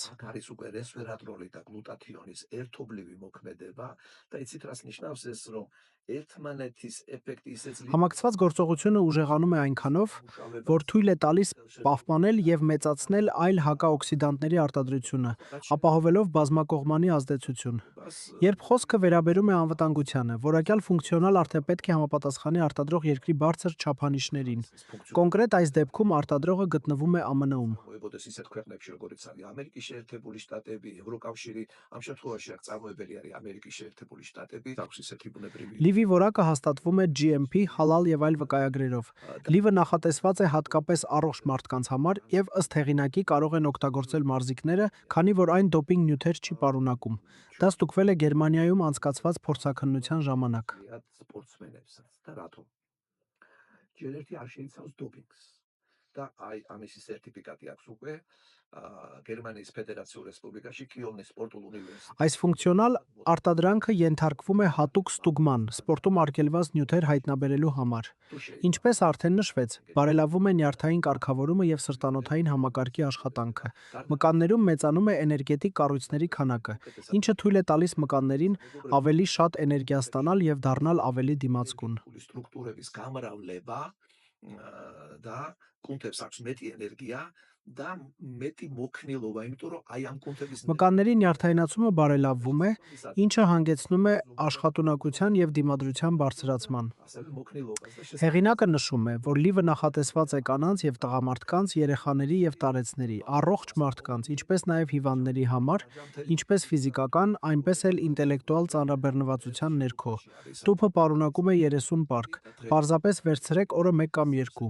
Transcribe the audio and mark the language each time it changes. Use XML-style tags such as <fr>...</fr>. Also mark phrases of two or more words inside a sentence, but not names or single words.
<ka>აქ არის უკვე რესვერატროლი და გლუტათიონის ერთობლივი მოქმედება და იცით რას ნიშნავს ეს რომ ერთმანეთის ეფექტი ისე ძლიერია</ka> <hy>Համակցված գործողությունը ուժեղանում է այնքանով, որ թույլ է տալիս պահպանել եւ մեծացնել այլ հակաօքսիդանտների արտադրությունը, ապահովելով բազմակողմանի ազդեցություն։ Երբ խոսքը վերաբերում է անվտանգությանը, որակյալ ֆունկցիոնալ արդյունք պետք է համապատասխանի արտադրող երկրի բարձր չափանիշներին։ Կոնկրետ այս դեպքում արտադրողը գտնվում է ԱՄՆ-ում։</hy> <ka>მოებოდეს ისეთ ქვეყნებში როგორიც არის ამერიკის შეერთებული შტატები, ევროკავშირი, ამ შემთხვევაში აქ წარმოებელი არის ამერიკის შეერთებული შტატები, აქვს ისეთი ბუნებრივი</ka> <hy>Լիվի որակը հաստատվում է GMP, հալալ եւ այլ վկայագրերով։ Լիվը նախատեսված է հատկապես առողջ մարդկանց համար եւ ըստ հեղինակի կարող են օգտագործել մարզիկները, քանի որ այն դոպինգ նյութեր չի պարունակում։ Դա ստուգվել է Գերմանիայում անցկացված փորձաքննության ժամանակ։</hy> <ka>სპორტსმენებსაც და რატომ? ჯერ ერთი არ შეიცავს დოპინგს და აი ამისი სერტიფიკატი აქვს უკვე გერმანიის ფედერაციულ რესპუბლიკაში კიელნის სპორტულ უნივერსიტეტში.</ka> <hy>Այս ֆունկցիոնալ արտադրանքը ենթարկվում է հատուկ ստուգման, սպորտում արգելված նյութեր հայտնաբերելու համար։ Ինչպես արդեն նշվեց, բարելավում է նյարդային կարգավորումը եւ սրտանոթային համակարգի աշխատանքը։ Մկաններում մեծանում է էներգետիկ կառույցների քանակը, ինչը թույլ է տալիս մկաններին ավելի շատ էներգիա ստանալ եւ դառնալ ավելի դիմացկուն։</hy> <ka>სტრუქტურების გამრავლება და კუნთებს აქვს მეტი ენერგია და მეტი მოქნილობა, იმიტომ რომ აი ამ კუნთების</ka> <hy>Մկանների նյարդայնացումը բարելավվում է, ինչը հանգեցնում է աշխատունակության եւ դիմադրության բարձրացման։</hy> <ka>ასევე მოქნილობას და</ka> <hy>Հեղինակը նշում է, որ լիվը նախատեսված է կանանց եւ տղամարդկանց, երեխաների եւ տարեցների, առողջ մարդկանց, ինչպես նաեւ հիվանդների համար, ինչպես ֆիզիկական, այնպես էլ ինտելեկտուալ ծանրաբեռնվածության ներքո։ Տուփը պարունակում է 30 պարկ։ Պարզապես վերցրեք օրը 1 կամ 2։</hy>